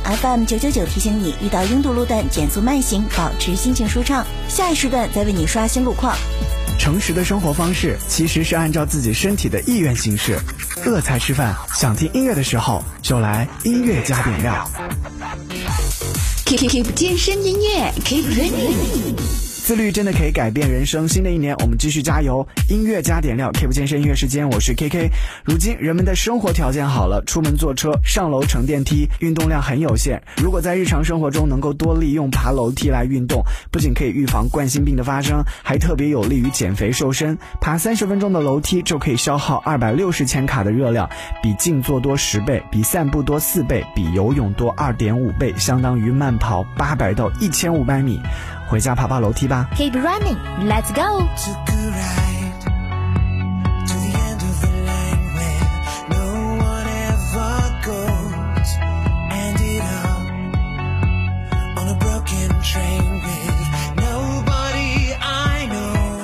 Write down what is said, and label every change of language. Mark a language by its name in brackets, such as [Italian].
[Chinese] FM 999提醒你，遇到拥堵路段减速慢行，保持心情舒畅，下一时段再为你刷新路况。诚实的生活方式其实是按照自己身体的意愿行事。饿才吃饭，想听音乐的时候就来音乐加点料。 Keep 健身音乐 [English] Keep running。 [Chinese] 自律真的可以改变人生，新的一年我们继续加油。音乐加点料 Keep 健身音乐时间，我是 KK。如今人们的生活条件好了，出门坐车，上楼乘电梯，运动量很有限。如果在日常生活中能够多利用爬楼梯来运动，不仅可以预防冠心病的发生，还特别有利于减肥瘦身。爬30分钟的楼梯就可以消耗260千卡的热量，比静坐多10倍，比散步多4倍，比游泳多2.5倍，相当于慢跑800到1500米。回家爬爬楼梯吧。 [English] Keep running, let's go. Took a ride to the end of the line where no one ever goes. Ended up on a broken train with nobody I know.